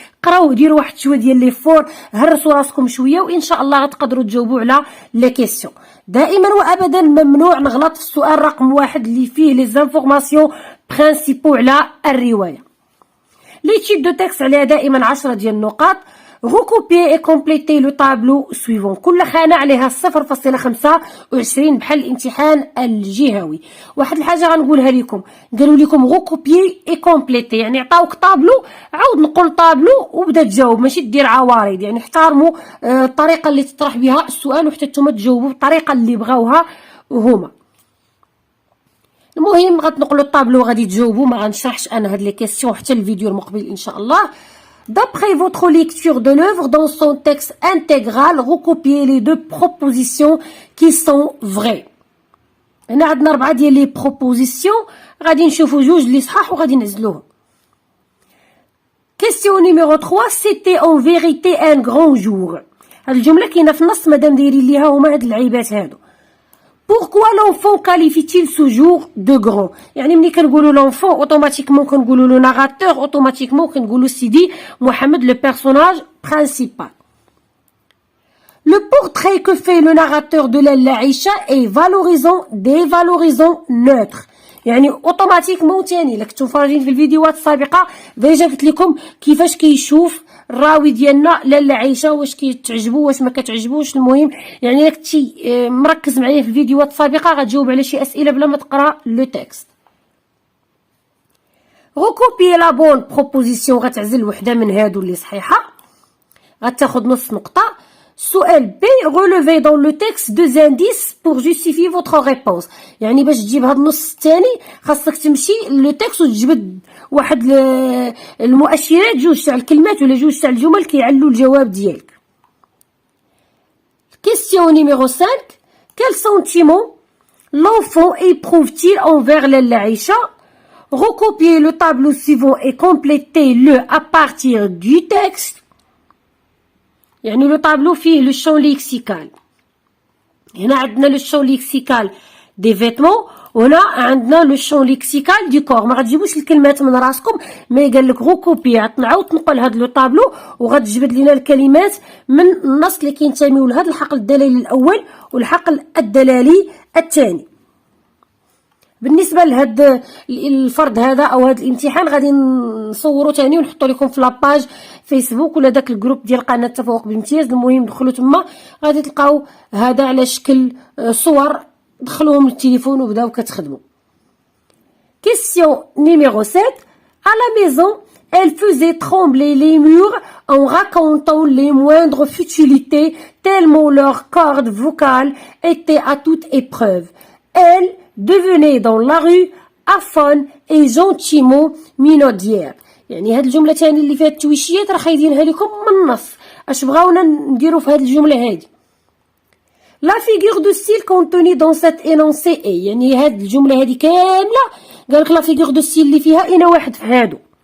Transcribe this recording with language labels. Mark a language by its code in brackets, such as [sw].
[ar] قراو، ديروا واحد شويه ديال لي فور، هرسوا راسكم شويه، وان شاء الله غتقدروا تجاوبوا على لي كيسيون. دائما وابدا ممنوع نغلط في السؤال رقم 1 اللي فيه لي زانفورماسيون برينسيبو على الروايه. لي تيب دو تكست عليها دائما 10 ديال النقاط. [fr] recopier et compléter le tableau suivant. [ar] كل خانة عليها 0.25 بحال الامتحان الجهوي. واحد الحاجة غنقولها لكم، قالوا لكم [fr] recopier et compléter، [ar] يعني عطاوك طابلو، عاود نقول طابلو وبدا تجاوب، ماشي دير عوارض. يعني احترموا الطريقة اللي تطرح بها السؤال وحتى نتوما تجاوبوا بالطريقة اللي بغاوها هما. المهم غتنقلوا الطابلو غادي تجاوبوا، ما غنشرحش انا هاد لي كيسيون حتى الفيديو المقبل ان شاء الله. [fr] D'après votre lecture de l'œuvre, dans son texte intégral, recopiez les deux propositions qui sont vraies. [ar] هنا عندنا 4 ديال لي بروبوزيسيون، غادي نشوفوا 2 اللي صحاح وغادي نعزلوهم. [fr] Question numéro 3, c'était en vérité un grand jour. [ar] هاد الجملة كاينة في النص، مادام دايرين ليها هما هاد اللعيبات هادو. [fr] Pourquoi l'enfant qualifie-t-il ce jour de grand? [ar] يعني ملي كنقولوا [fr] l'enfant automatiquement كنقولوا le narrateur automatiquement كنقولوا سيدي محمد le personnage principal. Le portrait que fait le narrateur de Lalla Aïcha est valorisant, dévalorisant, neutre. [ar] يعني اوتوماتيكمون تاني الا كنتو مفرجين في الفيديوهات السابقه ديجا قلت لكم كيفاش كيشوف الراوي ديالنا لاله عيشه، واش كيتعجبو واش ما كتعجبوش. المهم يعني الا كنتي مركز معايا في الفيديوهات السابقه غتجاوب على شي اسئله بلا ما تقرا لو تكست. [fr] recopier la bonne proposition، [ar] غتعزل وحده من هادو اللي صحيحه، غتاخد نص نقطه. سؤال بي [fr] relevez dans le texte 2 indices pour justifier votre réponse. [ar] يعني باش تجيب هاد النص الثاني خاصك تمشي لو تكست وتجبد واحد المؤشرات، 2 تاع الكلمات ولا 2 تاع الجمل كيعلوا الجواب ديالك. [fr] Question numéro 5. Quel sentiment l'enfant éprouve-t-il envers Lalla Aïcha? Recopiez le tableau suivant et complétez-le à partir du texte. [ar] يعني لو طابلو فيه لو شون ليكسيكال. هنا عندنا لو شون ليكسيكال دي فيتمون، وهنا عندنا لو شون ليكسيكال دي كور. ما غتجيبوش الكلمات من راسكم، ما قال لك روكوبي عاود تنقل هاد لو طابلو وغتجبد لينا الكلمات من النص اللي كينتميو لهاد الحقل الدلالي الاول والحقل الدلالي الثاني. بالنسبه لهاد الفرد هذا او هاد الامتحان غادي نصورو تاني ونحطو لكم في لاباج فيسبوك ولا داك الجروب ديال قناه التفوق بامتياز. المهم دخلوا تما غادي تلقاو هذا على شكل صور، دخلوهم للتليفون وبداو كتخدموا. [fr] Question numéro 7. À la maison, elle faisait trembler les murs en racontant les moindres futilités tellement leur corde vocale était à toute épreuve. Elle devenait dans la rue afin et gentiment minaudière. [ar] يعني هاد الجمله تاني اللي فيها التويشيات راه خايدينها لكم من النص. اش بغاونا نديرو في هاد الجمله هادي؟ لا فيغور دو ستيل كونتوني دون سيت انونسي اي، يعني هاد الجمله هادي كامله قالك لا فيغور دو ستيل اللي فيها اين واحد في هادو.